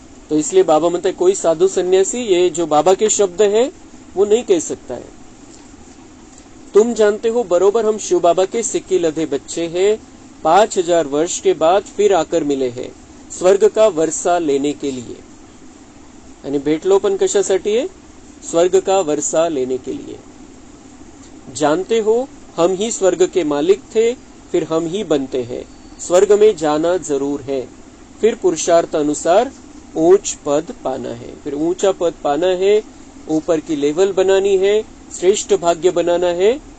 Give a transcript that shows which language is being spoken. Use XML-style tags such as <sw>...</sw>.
<hi>तो इसलिए बाबा</hi> <mr>म्हणते</mr> <hi>हैं कोई साधु सन्यासी ये जो बाबा के शब्द हैं वो नहीं कह सकता है. तुम जानते हो बरोबर हम शिव बाबा के सिक्के लधे बच्चे हैं, 5000 वर्ष के बाद फिर आकर मिले हैं स्वर्ग का वर्षा लेने के लिए.</hi> <mr>आणि भेटलो पण कशासाठी आहे?</mr> <hi>स्वर्ग का वर्षा लेने के लिए. जानते हो हम ही स्वर्ग के मालिक थे, फिर हम ही बनते हैं. स्वर्ग में जाना जरूर है, फिर पुरुषार्थ अनुसार ऊंच पद पाना है. फिर ऊंचा पद पाना है, ऊपर की लेवल बनानी है, श्रेष्ठ भाग्य बनाना है.</hi>